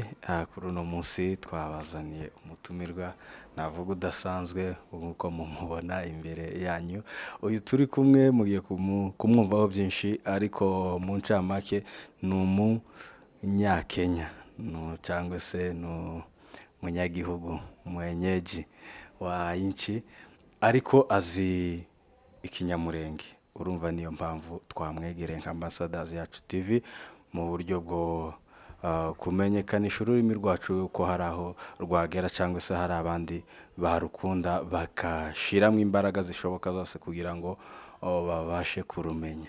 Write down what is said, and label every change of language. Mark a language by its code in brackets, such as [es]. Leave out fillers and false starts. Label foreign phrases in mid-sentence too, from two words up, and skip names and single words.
[rw] Kuri uno munsi twabazaniye umutumirwa navuga udasanzwe nkuko mumubona imbere yanyu. Uyu turi kumwe mugiye kumwumvaho byinshi ariko mu ncamake ni umunyakenya cyangwa se no munyagihugu [sw] mwenyeji wa inchi [rw] ariko azi Ikinyamulenge. Urumva niyo mpamvu twamwegereye nka Ambassadors YAACU TV mu buryo bwo kumenyekanisha ururimi rwacu uko hari aho rwagera cyangwa se hari abandi barukunda bakashiramo imbaraga zishoboka zose kugira ngo babashe kurumenya.